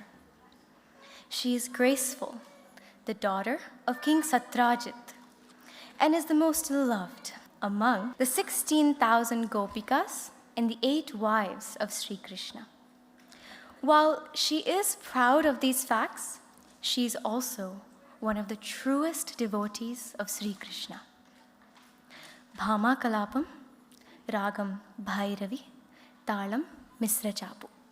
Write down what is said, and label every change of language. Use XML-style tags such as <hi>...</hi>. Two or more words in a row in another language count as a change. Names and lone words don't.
<en>She is graceful, the daughter of King Satrajit, and is the most loved among the 16,000 gopikas and the 8 wives of Sri Krishna. While she is proud of these facts, she is also one of the truest devotees of Sri Krishna. Bhama Kalapam, Ragam Bhairavi, Talam Misra Chapu.</en>